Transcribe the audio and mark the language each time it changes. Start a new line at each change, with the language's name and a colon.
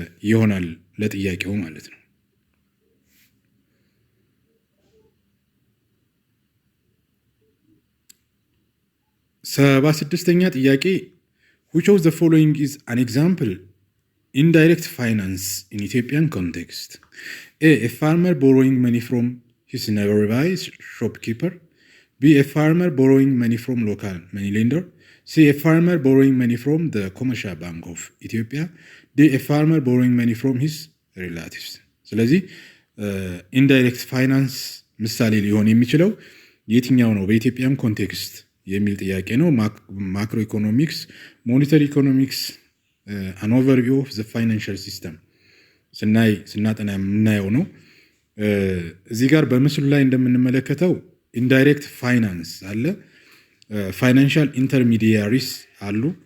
Amharic: ይሆናል ለጥያቄው ማለት ነው። 76ኛ ጥያቄ
English: which of the following is an example indirect finance in Ethiopian context? A farmer borrowing money from his nearby shopkeeper. B, a farmer borrowing money from local money lender. C, a farmer borrowing money from the Commercial Bank of Ethiopia. D, a farmer borrowing money from his relatives.
Amharic: ስለዚህ ኢንዳይሬክት ፋይናንስ ምሳሌ ሊሆን የሚችለው የትኛው ነው በኢትዮጵያም ኮንቴክስት የሚል ጥያቄ ነው።
English: ማክሮ ኢኮኖሚክስ፣ ሞኔታሪ ኢኮኖሚክስ አን ኦቨርቪው ኦፍ ዘ ፋይናንሻል ሲስተም
Amharic: ስናጠና የምናየው ነው። እዚህ ጋር በምስሉ ላይ እንደምንመለከተው ኢንዳይሬክት ፋይናንስ አለ፣ ፋይናንሻል ኢንተርሚዲያሪስ አሉ፣